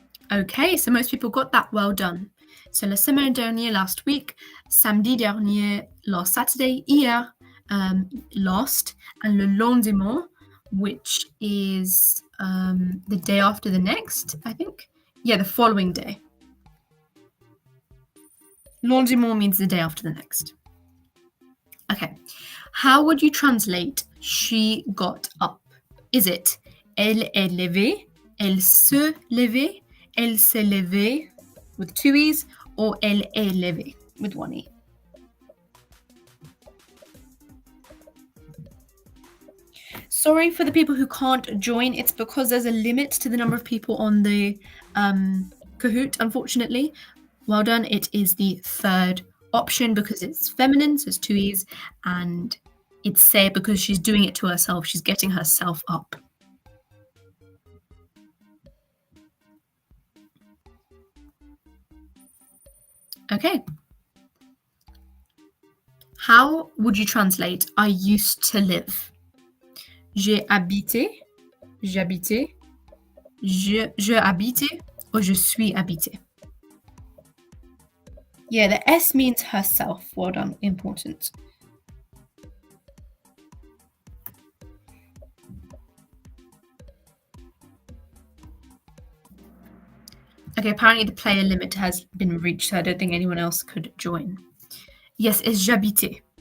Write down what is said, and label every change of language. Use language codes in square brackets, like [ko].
[en] Okay, so most people got that. Well done. So [fr] la semaine dernière, [en] last week, [fr] samedi dernier, [en] last Saturday, [fr] hier, [en] last, and [fr] le lendemain, [en] which is the day after the next, I think. Yeah, the following day. Lendemain means the day after the next. Okay. How would you translate she got up? Is it [fr] elle est levée, elle se levait, elle s'est levée [en] with two E's, [fr] or elle est levée [en] with one E? Sorry for the people who can't join. It's because there's a limit to the number of people on the Kahoot, unfortunately. Well done. It is the third option because it's feminine, so it's two E's, and it's say because she's doing it to herself. She's getting herself up. Okay. How would you translate I used to live? [fr] J'ai habité, j'habitais, je habitais, or je suis habité? [en] Yeah, the S means herself. Well done, important. Okay, apparently the player limit has been reached, so I don't think anyone else could join. Yes, it's j'habitais.